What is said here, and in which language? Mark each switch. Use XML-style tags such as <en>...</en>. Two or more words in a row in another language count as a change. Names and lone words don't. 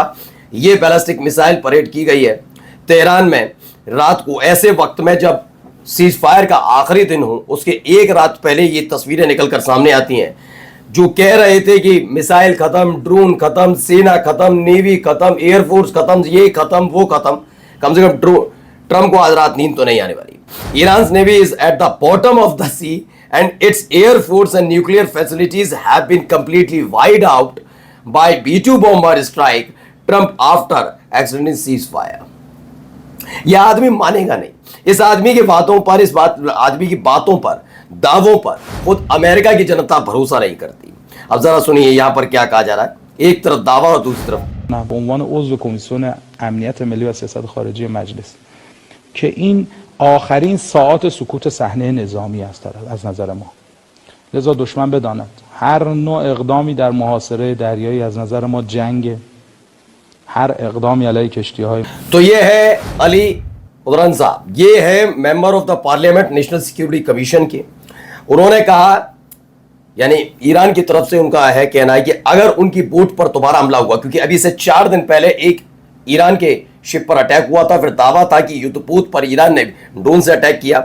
<hi>ये</hi> <en>ballistic missile</en> <hi>परेड की गई है तेहरान में रात को, ऐसे वक्त में जब</hi> <en>cease fire</en> <hi>का आखिरी दिन हो, उसके एक रात पहले ये तस्वीरें निकलकर सामने आती हैं जो कह रहे थे कि मिसाइल खत्म, ड्रोन खत्म, सेना खत्म, नेवी खत्म, एयरफोर्स खत्म, ये खत्म, वो खत्म। कम से कम ट्रम्प को आज रात नींद तो नहीं आने वाली।</hi> <en>Iran's navy is at the bottom of the sea and its air force and nuclear facilities have been completely wiped out by B-2 bomber strike Trump after accidental ceasefire.</en> <hi>यह आदमी मानेगा नहीं। इस आदमी की बातों पर, आदमी की बातों पर, दावों पर खुद अमेरिका की जनता भरोसा नहीं करती। अब जरा सुनिए यहाँ पर क्या कहा जा रहा है। एक तरफ दावा और दूसरी तरफ</hi> <fa>به عنوان عضو کمیسیون امنیت ملی و سیاست خارجی مجلس که این آخرین ساعات سکوت صحنه نظامی است از نظر ما. لذا دشمن بداند هر نوع اقدامی در محاصره دریایی از نظر ما جنگ، هر اقدامی علیه کشتی‌های</fa> <hi>तो ये है अली उदरन साहब, ये है</hi> <en>member of the parliament National Security Commission</en> <hi>के। उन्होंने कहा, यानी ईरान की तरफ से उनका है कहना है कि अगर उनकी बोट पर दोबारा हमला हुआ, क्योंकि अभी से 4 दिन पहले एक ईरान के शिप पर अटैक हुआ था, फिर दावा था कि युद्धपोत पर ईरान ने ड्रोन से अटैक किया।</hi>